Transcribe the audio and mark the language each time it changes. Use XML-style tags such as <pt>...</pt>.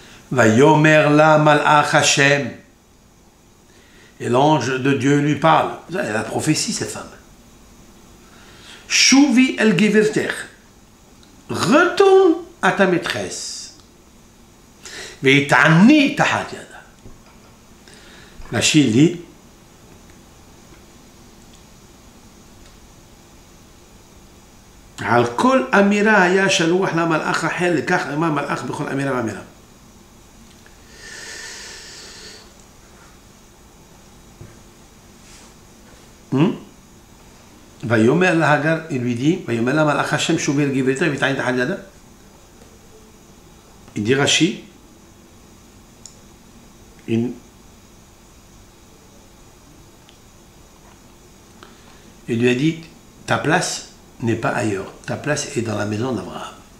<he>Va yomer la malach Hashem.</he> <fr>Et l'ange de Dieu lui parle. Elle a la prophétie, cette femme.</fr> <he>Shuvi el gevirter.</he> <fr>Retourne à ta maîtresse.</fr> <he>ויתעני תחת ידה. Rachid dit על כל אמירה היה שלוח למלאך אחר, לקח אמר מלאך בכל אמירה ואמירה. ויאמר להגר,</he> <fr>il lui dit,</fr> <he>ויאמר לה מלאך השם שובי אל גברתה ויתעני תחת ידה.</he> <fr>Il dit Rachid, il lui a dit, ta place n'est pas ailleurs, ta place est dans la maison d'Abraham.</fr>